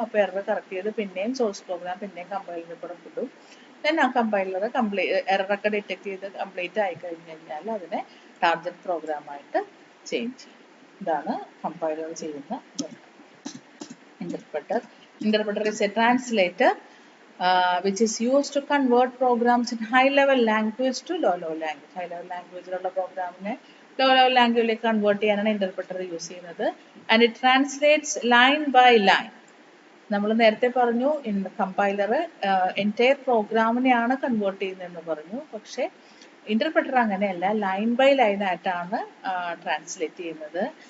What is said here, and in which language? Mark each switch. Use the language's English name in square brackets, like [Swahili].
[Malayalam] അപ്പോൾ error correct ചെയ്ത് പിന്നെയും സോഴ്സ് പ്രോഗ്രാം പിന്നെയും കമ്പൈലറിൽ കൂടെ വിടും. ദെൻ ആ കമ്പൈലർ എററൊക്കെ ഡിറ്റക്ട് ചെയ്ത് കംപ്ലീറ്റ് ആയി കഴിഞ്ഞ് കഴിഞ്ഞാൽ അതിനെ ടാർഗറ്റ് പ്രോഗ്രാമായിട്ട് ചേഞ്ച് ചെയ്യും. ഇതാണ് കമ്പൈലർ ചെയ്യുന്ന interpreter. [English] Interpreter is a translator which is used to convert programs in high level language to low level language. [Malayalam] High level language ഉള്ള പ്രോഗ്രാമിനെ low level language കൺവേർട്ട് ചെയ്യാനാണ് ഇന്റർപ്രറ്റർ യൂസ് ചെയ്യുന്നത്. [English] And it translates line by line. [Malayalam] നമ്മൾ നേരത്തെ പറഞ്ഞു compiler entire പ്രോഗ്രാമിനെയാണ് convert ചെയ്യുന്നതെന്ന് പറഞ്ഞു. പക്ഷെ ഇന്റർപ്രറ്റർ അങ്ങനെയല്ല, ലൈൻ ബൈ ലൈൻ ആയിട്ടാണ് ട്രാൻസ്ലേറ്റ് ചെയ്യുന്നത്.